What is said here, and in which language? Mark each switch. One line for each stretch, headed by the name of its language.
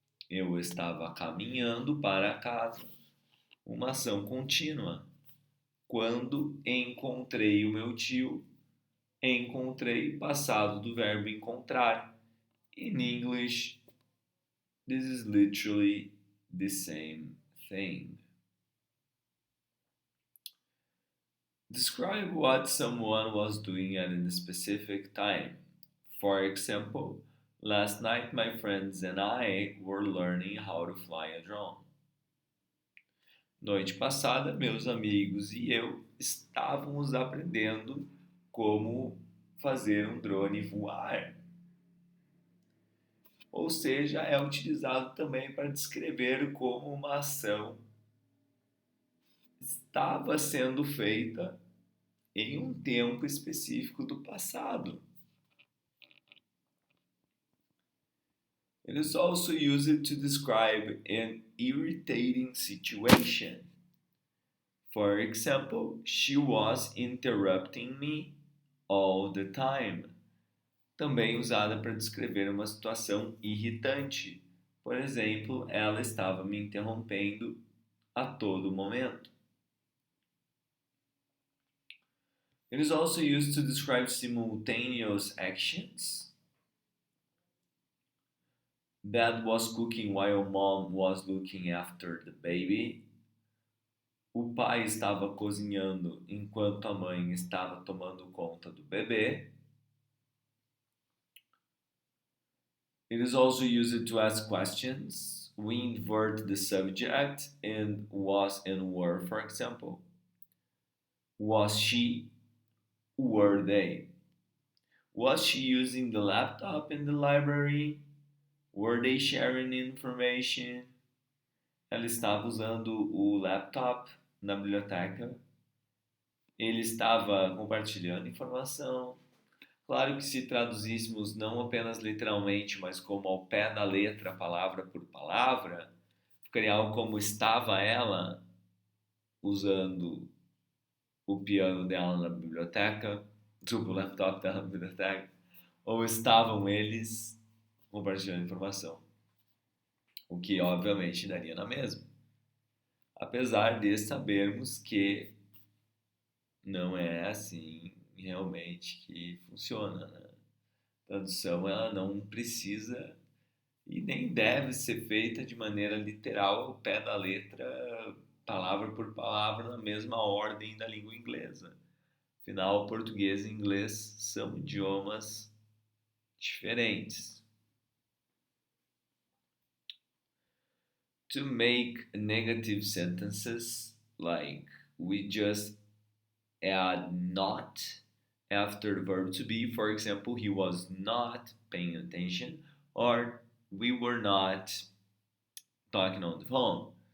Portuguese: Eu estava caminhando para casa, uma ação contínua. Quando encontrei o meu tio, encontrei passado do verbo encontrar.
English: In English, this is literally the same thing. Describe what someone was doing at a specific time. For example, last night my friends and I were learning how to fly a drone.
Portuguese: Noite passada, meus amigos e eu estávamos aprendendo como fazer um drone voar. Ou seja, é utilizado também para descrever como uma ação estava sendo feita em um tempo específico do passado.
English: It is also used to describe an irritating situation. For example, she was interrupting me all the time.
Portuguese: também usada para descrever uma situação irritante. Por exemplo, ela estava me interrompendo a todo momento.
English: It is also used to describe simultaneous actions. Dad was cooking while mom was looking after the baby.
Portuguese: O pai estava cozinhando enquanto a mãe estava tomando conta do bebê.
English: It is also used to ask questions. We invert the subject in was and were, for example. Was she? Were they? Was she using the laptop in the library? Were they sharing information?
Portuguese: Ela estava usando o laptop na biblioteca. Ele estava compartilhando informação. Claro que se traduzíssemos não apenas literalmente, mas como ao pé da letra, palavra por palavra, ficaria algo como estava ela usando o piano dela na biblioteca, o laptop dela na biblioteca, ou estavam eles compartilhando informação, o que obviamente daria na mesma. Apesar de sabermos que não é assim realmente que funciona, né? A tradução ela não precisa e nem deve ser feita de maneira literal ao pé da letra, palavra por palavra, na mesma ordem da língua inglesa. Afinal, português e inglês são idiomas diferentes.
English: To make negative sentences like we just add not after the verb to be. For example, he was not paying attention, or we were not talking on the phone.